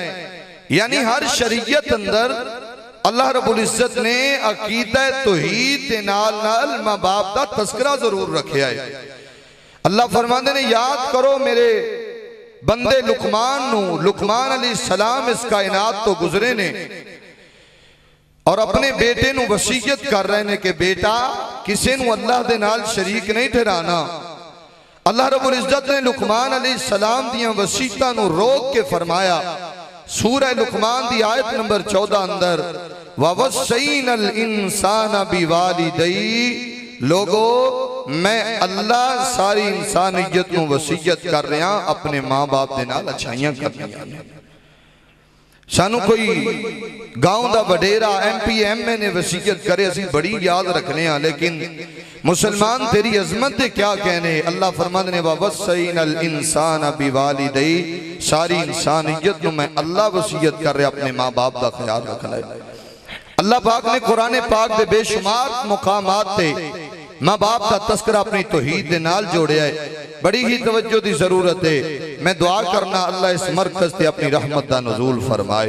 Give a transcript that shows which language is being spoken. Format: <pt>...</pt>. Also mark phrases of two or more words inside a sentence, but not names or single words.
<pa>یعنی ہر شریعت اندر اللہ رب العزت نے عقیدہ توحید دے نال ماں باپ دا تذکرہ ضرور رکھے آئے۔ اللہ فرماندے نے یاد کرو میرے بندے لقمان نو، لقمان علیہ السلام اس کائنات تو گزرے نے اور اپنے بیٹے نو وصیت کر رہے نے کہ بیٹا کسے نو اللہ دے نال شریک نہیں ٹھہرانا۔ اللہ رب العزت نے لقمان علیہ السلام دیاں وصیتاں نو روک کے فرمایا، سورہ لقمان دی آیت نمبر 14 اندر،</pa> <ar>وَوَصَّيْنَا الْإِنسَانَ بِوَالِدَيْهِ،</ar> <pa>لوگو میں اللہ ساری انسانیت نو وصیت کر رہا اپنے ماں باپ دے نال اچھائیاں کر رہا۔ سانو کوئی گاؤں دا وڈیرا ایم پی ایم اے نے وصیت کرے اسی بڑی یاد رکھنے ہیں، لیکن مسلمان تیری عظمت دے کیا کہنے۔ اللہ فرماتے نے</pa> <ar>وَوَصَّيْنَا الْإِنسَانَ بِوَالِدَيْهِ،</ar> <pa>ساری انسانیت نو میں اللہ وصیت کر رہے اپنے ماں باپ دا خیال رکھنا ہے۔ اللہ پاک نے قرآن پاک دے بے شمار مقامات تے ماں باپ دا تذکرہ اپنی توحید دے نال جوڑے ہے، بڑی ہی توجہ دی ضرورت ہے۔ میں دعا کرنا اللہ اس مرکز تے اپنی رحمت دا نزول فرمائے۔</pa>